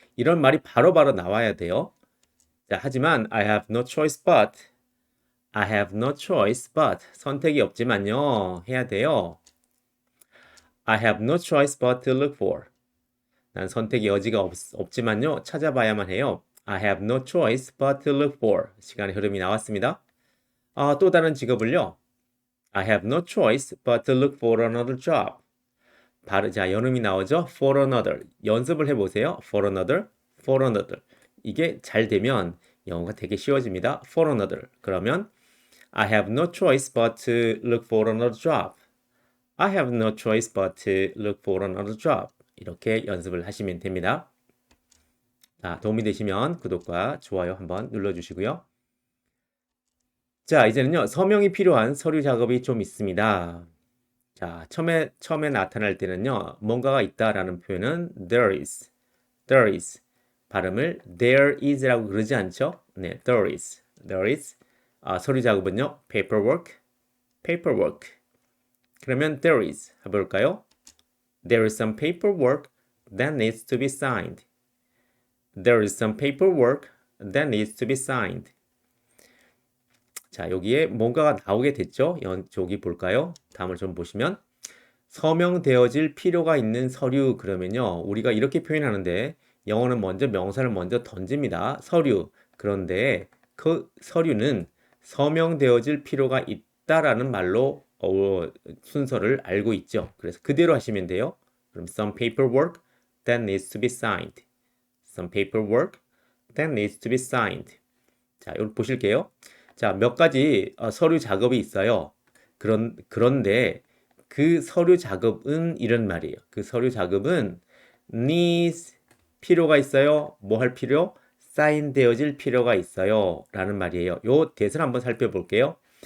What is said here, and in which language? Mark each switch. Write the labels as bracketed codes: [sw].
[ko] 이런 말이 바로바로 나와야 돼요. [en] 자, 하지만 I have no choice but I have no choice but [ko] 선택이 없지만요. 해야 돼요. [en] I have no choice but to look for. [ko] 난 선택의 여지가 없지만요. 찾아봐야만 해요. [en] I have no choice but to look for. [ko] 시간의 흐름이 나왔습니다. 또 다른 직업을요. [en] I have no choice but to look for another job. [ko] 자, 연음이 나오죠? [en] For another. [ko] 연습을 해보세요. [en] For another, for another. [ko] 이게 잘 되면 영어가 되게 쉬워집니다. [en] For another. [ko] 그러면 [en] I have no choice but to look for another job. I have no choice but to look for another job. [ko] 이렇게 연습을 하시면 됩니다. 자, 도움이 되시면 구독과 좋아요 한번 눌러주시고요. 자, 이제는요, 서명이 필요한 서류 작업이 좀 있습니다. 자, 처음에 나타날 때는요, 뭔가가 있다라는 표현은 there is. 발음을 [en] there is [ko] 라고 그러지 않죠? 네, there is. 서류 작업은요, paperwork. 그러면 there is 해볼까요? [en] There is some paperwork that needs to be signed. There is some paperwork that needs to be signed. [ko] 자, 여기에 뭔가가 나오게 됐죠? 저기 볼까요? 다음을 좀 보시면 서명되어질 필요가 있는 서류 그러면요. 우리가 이렇게 표현하는데 영어는 먼저 명사를 먼저 던집니다. 서류. 그런데 그 서류는 서명되어질 필요가 있다라는 말로 순서를 알고 있죠. 그래서 그대로 하시면 돼요. 그럼 [en] some paperwork that needs to be signed. Some paperwork that needs to be signed. [ko] 자, 여기 보실게요. 자, 몇 가지 서류 작업이 있어요. 그런데 그 서류 작업은 이런 말이에요. 그 서류 작업은 needs 필요가 있어요. 뭐 할 필요? 사인되어질 필요가 있어요. 라는 말이에요. 요 대사를 한번 살펴볼게요.